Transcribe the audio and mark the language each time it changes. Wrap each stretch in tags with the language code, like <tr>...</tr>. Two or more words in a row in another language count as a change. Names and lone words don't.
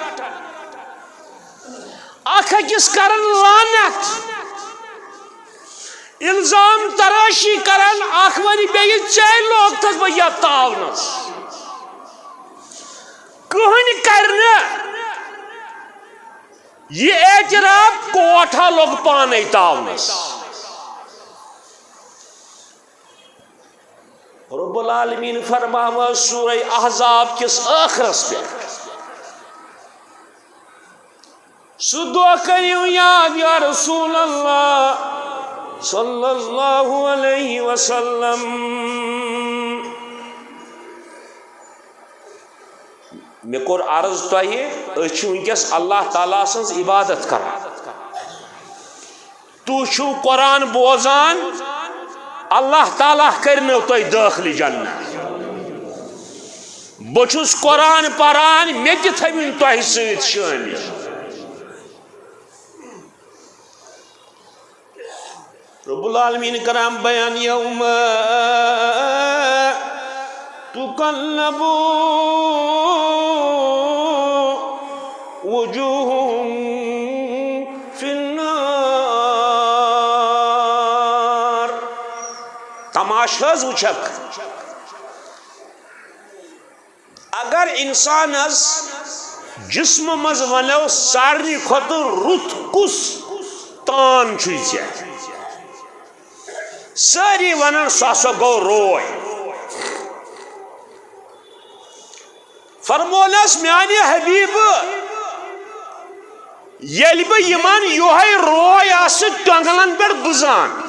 <ks>اکھ أکِس کرن لعنت الزام تراشی کرن اکھ ونہِ بیٚیہِ ژےٚ لوگتھس بہٕ یتھ تاونس کٕہٕنۍ کرِ نہٕ یہ اعتراف کوٹھا لوگ پانے تاونس رب العالمین فرماوا سورہ احزاب کس آخرس پہ سُہ دۄہ کٔرِو یاد</ks> <ar>یا رسول اللہ صلی اللہ علیہ وسلم</ar> <ks>مے کوٚر عرض تۄہہِ أسۍ چھِ وٕنکٮ۪س اللہ تعالیٰ سٕنٛز عبادت کران تُہۍ چھِو قرآن بوزان اللہ تعالیٰ کرنو تۄہہِ دٲخلہِ جنت بہٕ چھُس قرآن پران مےٚ تہِ تھٲوِن تۄہہِ سۭتۍ شٲمِل رب العالمین کران بیان</ks> <ar>یوم تقلب وجوہہم فی النار</ar> <ks>تماشہٕ حظ وٕچھکھ اگر انسانس جسم مز ونو سارنی کھۄتہٕ رُت کُس تان چھُے ژےٚ سٲری ونان سُہ ہسا گوٚو روے فرمونس میانہِ حبیٖبہٕ ییٚلہِ بہٕ یِمن یِہوے روے آسہٕ ٹۄنٛگلن پٮ۪ٹھ بٕزان</ks>